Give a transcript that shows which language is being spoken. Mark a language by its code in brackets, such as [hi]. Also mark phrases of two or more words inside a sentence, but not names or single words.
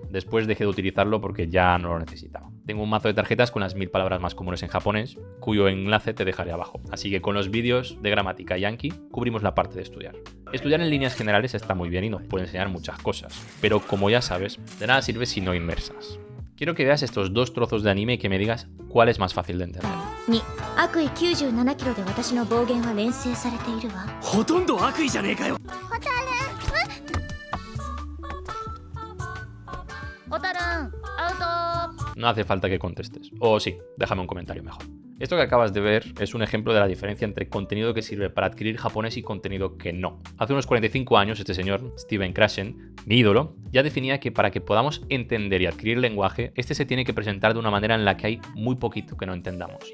[es] Después dejé de utilizarlo porque ya no lo necesitaba. Tengo un mazo de tarjetas con las 1000 palabras más comunes en japonés, cuyo enlace te dejaré abajo. Así que con los vídeos de gramática y Anki cubrimos la parte de estudiar. Estudiar en líneas generales está muy bien y nos puede enseñar muchas cosas, pero como ya sabes, de nada sirve si no inmersas. Quiero que veas estos 2 trozos de anime y que me digas cuál es más fácil de entender. 2、 [ja] 悪意97キロで私の暴言は連成されているわ。ほとんど悪意じゃねえかよ。ホタルン、アウト。 [es] No hace falta que contestes. O sí, déjame un comentario mejor. Esto que acabas de ver es un ejemplo de la diferencia entre contenido que sirve para adquirir japonés y contenido que no. Hace unos 45 años este señor, Steven Krashen, mi ídolo, ya definía que para que podamos entender y adquirir lenguaje, este se tiene que presentar de una manera en la que hay muy poquito que no entendamos.